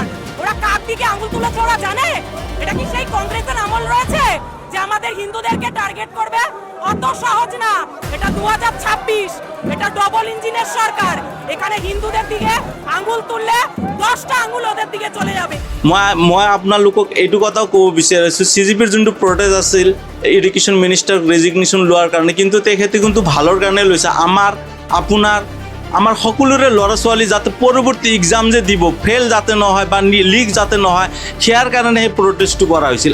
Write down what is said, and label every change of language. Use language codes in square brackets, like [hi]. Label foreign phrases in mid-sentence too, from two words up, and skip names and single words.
[bn] ওরা কার দিকে আঙুল তুলেছে ওরা জানে? এটা কি সেই কংগ্রেসের আমল রয়েছে যে আমাদের হিন্দুদেরকে টার্গেট করবে? অত সহজ না। এটা 2026, এটা [en] double enginer [bn] সরকার। এখানে হিন্দুদের দিকে আঙুল তুললে 10টা আঙুল ওদের দিকে চলে যাবে। [as] মই আপোনালোকক এইটো কথাও ক'ব বিচাৰিছোঁ, CGPৰ যোনটো প্ৰটেষ্ট আছিল [en] education minister resignation [as] লোৱাৰ কাৰণে, কিন্তু তেখেতে কিন্তু ভালৰ কাৰণে লৈছে। আমাৰ সকলোৰে ল'ৰা ছোৱালী যাতে পৰৱৰ্তী এক্সাম যে দিব, ফেইল যাতে নহয় বা লিক যাতে নহয়, সেয়াৰ কাৰণে সেই প্ৰটেষ্টটো কৰা হৈছিল।